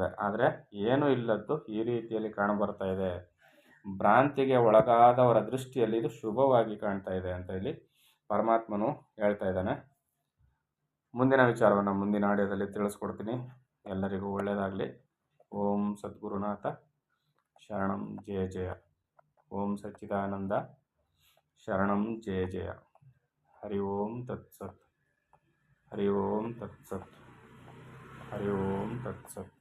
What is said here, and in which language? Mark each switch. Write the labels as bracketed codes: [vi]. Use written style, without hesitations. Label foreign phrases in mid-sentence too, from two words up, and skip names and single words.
[kn] ಆದರೆ ಏನೂ ಇಲ್ಲದ್ದು ಈ ರೀತಿಯಲ್ಲಿ ಕಾಣಬರ್ತಾ ಇದೆ. ಭ್ರಾಂತಿಗೆ ಒಳಗಾದವರ ದೃಷ್ಟಿಯಲ್ಲಿ ಇದು ಶುಭವಾಗಿ ಕಾಣ್ತಾ ಇದೆ ಅಂತ ಇಲ್ಲಿ ಪರಮಾತ್ಮನು ಹೇಳ್ತಾ ಇದ್ದಾನೆ. ಮುಂದಿನ ವಿಚಾರವನ್ನು ಮುಂದಿನ ಆಡಿಯೋದಲ್ಲಿ ತಿಳಿಸ್ಕೊಡ್ತೀನಿ. ಎಲ್ಲರಿಗೂ ಒಳ್ಳೆಯದಾಗಲಿ. [sa] ಓಂ ಸದ್ಗುರುನಾಥ ಶರಣಂ ಜಯ ಜಯ. ಓಂ ಸಚ್ಚಿದಾನಂದ ಶರಣಂ ಜಯ ಜಯ. ಹರಿ ಓಂ ತತ್ಸತ್. ಹರಿ ಓಂ ತತ್ಸತ್. ಹರಿ ಓಂ ತತ್ಸತ್.